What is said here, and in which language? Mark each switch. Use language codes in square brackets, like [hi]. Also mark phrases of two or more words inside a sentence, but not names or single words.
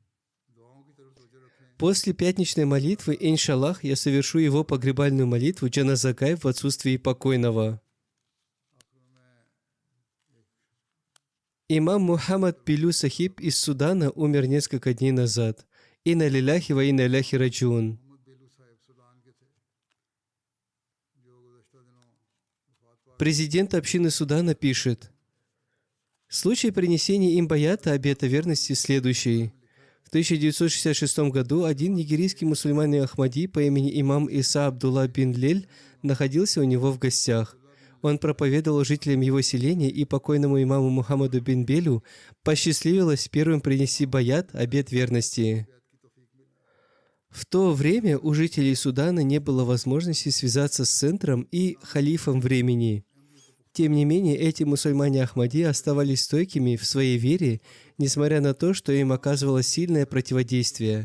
[ru] После пятничной молитвы, иншаллах, я совершу его погребальную молитву джаназа-гайб в отсутствии покойного. Имам Мухаммад Пилю Сахиб из Судана умер несколько дней назад. [ar] إنا لله وإنا إليه راجعون. [ru] Президент общины Судана пишет: случай принесения им баята, обета верности, следующий. В 1966 году один нигерийский мусульманин Ахмади по имени имам Иса Абдулла бин Лель находился у него в гостях. Он проповедовал жителям его селения, и покойному имаму Мухаммаду бин Белю посчастливилось первым принести баят, обет верности. В то время у жителей Судана не было возможности связаться с центром и халифом времени. Тем не менее, эти мусульмане Ахмади оставались стойкими в своей вере, несмотря на то, что им оказывалось сильное противодействие.